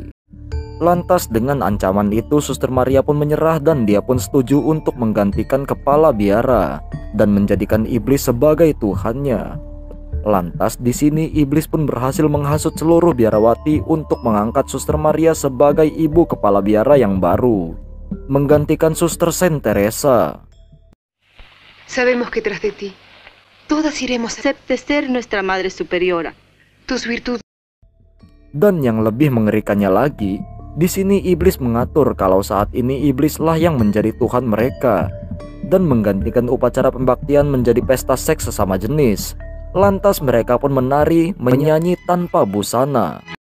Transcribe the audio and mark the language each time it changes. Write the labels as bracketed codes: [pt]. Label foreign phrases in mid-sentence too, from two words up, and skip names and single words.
[id] Lantas dengan ancaman itu Suster Maria pun menyerah dan dia pun setuju untuk menggantikan kepala biara dan menjadikan iblis sebagai tuhannya. Lantas di sini iblis pun berhasil menghasut seluruh biarawati untuk mengangkat Suster Maria sebagai ibu kepala biara yang baru, menggantikan Suster Saint Teresa. [es] Sabemos que tras de ti, todas iremos a Acepte ser nuestra Madre Superiora. tus virtudes. [id] Dan yang lebih mengerikannya lagi, di sini iblis mengatur kalau saat ini iblislah yang menjadi Tuhan mereka dan menggantikan upacara pembaktian menjadi pesta seks sesama jenis. Lantas mereka pun menari, menyanyi tanpa busana.